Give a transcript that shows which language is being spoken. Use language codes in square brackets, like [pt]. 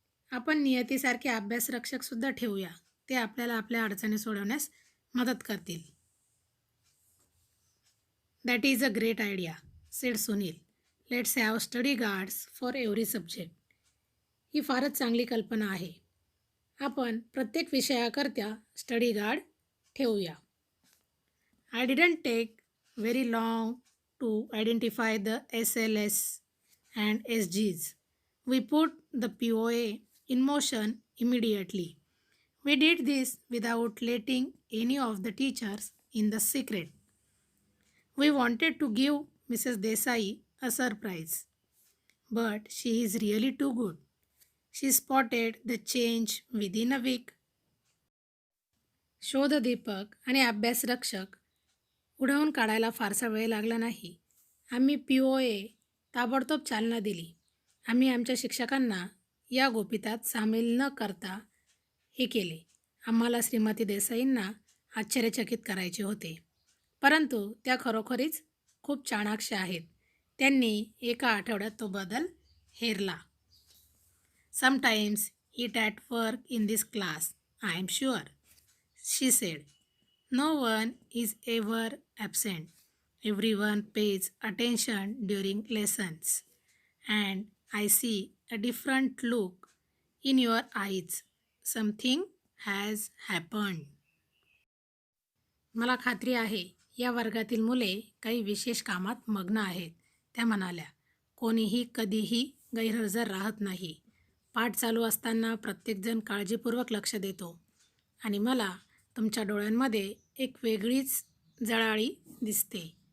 [mr] आपण नियतीसारखे अभ्यासरक्षकसुद्धा ठेवूया. ते आपल्याला आपल्या अडचणी सोडवण्यास मदत करतील. [en] That is a great idea, said Sunil. Let's have study guards for every subject. [mr] ही फारच चांगली कल्पना आहे. आपण प्रत्येक विषयाकरता स्टडी गार्ड ठेवूया. [en] I didn't take very long to identify the SLS and SGs. We put the POA in motion immediately. We did this without letting any of the teachers in the secret. We wanted to give Mrs. Desai a surprise, but she is really too good. She spotted the change within a week. [mr] शोधदीपक आणि अभ्यासरक्षक उडवून काढायला फारसा वेळ लागला नाही. आम्ही POA ताबडतोब चालना दिली. आम्ही आमच्या शिक्षकांना या गोपितात सामील न करता हे केले. आम्हाला श्रीमती देसाईंना आश्चर्यचकित करायचे होते, परंतु त्या खरोखरीच खूप चाणाक्ष आहेत. त्यांनी एका आठवड्यात तो बदल हेरला. [en] Sometimes it at work in this class, I am sure, she said. No one is ever absent. Everyone pays attention during lessons. And I see a different look in your eyes. Something has happened. [mr] मला खात्री आहे या वर्गातील मुले काही विशेष कामात मग्न आहेत, त्या म्हणाल्या. कोणीही कधीही गैरहजर राहत नाही. पाठ चालू असताना प्रत्येकजण काळजीपूर्वक लक्ष देतो आणि मला तुमच्या डोळ्यांमध्ये एक वेगळीच जळाळी दिसते.